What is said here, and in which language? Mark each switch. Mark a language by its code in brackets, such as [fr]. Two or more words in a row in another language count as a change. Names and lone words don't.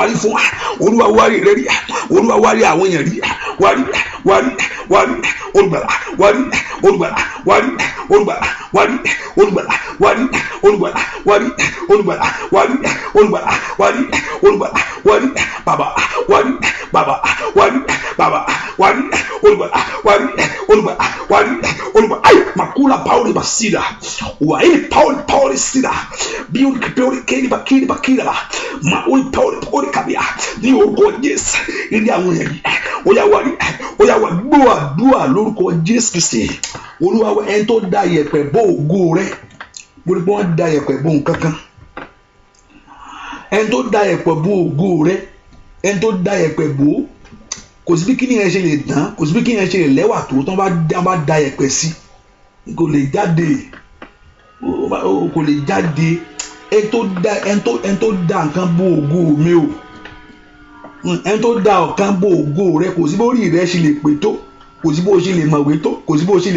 [yo] wárí fún wa Olúwa wárí rẹ̀ rí Olúwa wárí àwọn èèyàn rí wárí wárí wárí olùgbàlà wárí olùgbàlà wárí olùgbàlà wárí olùgbàlà wárí olùgbàlà wárí olùgbàlà wárí olùgbàlà wárí olùgbàlà wárí bàbá wárí bàbá wárí bàbá wárí olùgbàlà wárí olùgbàlà wárí olùgbàlà ayi makula pauli basida wa ili pauli sida biuli kipeuli keni bakira ba ma uli pauli kabia ní orúkọ Jésù ilé àwọn èèyàn yìí ó yá wá gbọ́ àdúrà lórúkọ Jésù Kristi Olúwa wa ẹni tó dá yẹ̀pẹ̀ bò ògo rẹ̀ gbogbo pé wọ́n dá yẹ̀pẹ̀ bò nǹkankan ẹni tó dá yẹ̀pẹ̀ bò ògo rẹ̀ ẹni tó dá yẹ̀pẹ̀ bò kò sí bí kíni yẹn ṣe lè dán kò sí bí kíni yẹn ṣe lè lẹ́wà tó tán bá dá yẹ̀pẹ̀ sí kò lè jáde kò lè jáde ẹni tó dá nǹkan bò ògo mi o ẹni tó dá ọ̀kan bò ògo rẹ̀ kò sí bó rí rẹ̀ ṣe lè pè tó kò sí bó ṣe lè mọ̀wé tó kò sí bó ṣe lè